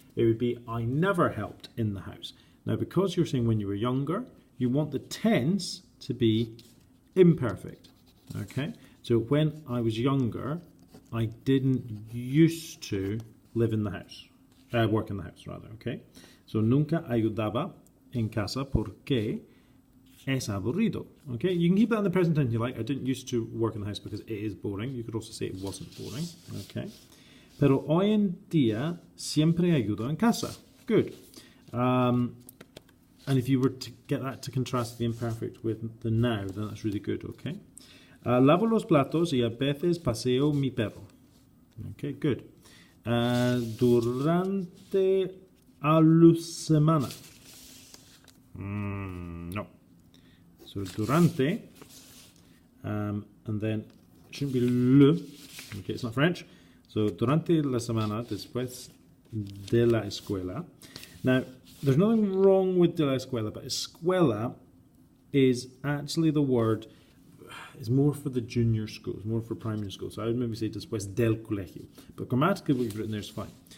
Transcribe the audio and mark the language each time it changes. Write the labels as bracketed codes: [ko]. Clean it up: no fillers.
[en] It would be I never helped in the house. Now, because you're saying when you were younger, you want the tense to be imperfect. Okay. So when I was younger, I didn't used to live in the house, work in the house rather, okay? [es] So nunca ayudaba en casa porque es aburrido, okay? [en] You can keep that in the present tense if you like. I didn't used to work in the house because it is boring. You could also say it wasn't boring, okay? [es] Pero hoy en día siempre ayudo en casa. [en] Good. And if you were to get that to contrast the imperfect with the now, then that's really good, okay? [es] Lavo los platos y a veces paseo mi perro. [en] Okay, good. [es] Durante a la semana. No. [en] So durante, and then it shouldn't be le. Okay, it's not French. [es] So durante la semana, después de la escuela. [en] Now, there's nothing wrong with [es] de la escuela, [en] but escuela is actually the word. It's more for the junior schools, more for primary schools. So I would maybe say [es] después del colegio. [en] But grammatically, what you've written there is fine.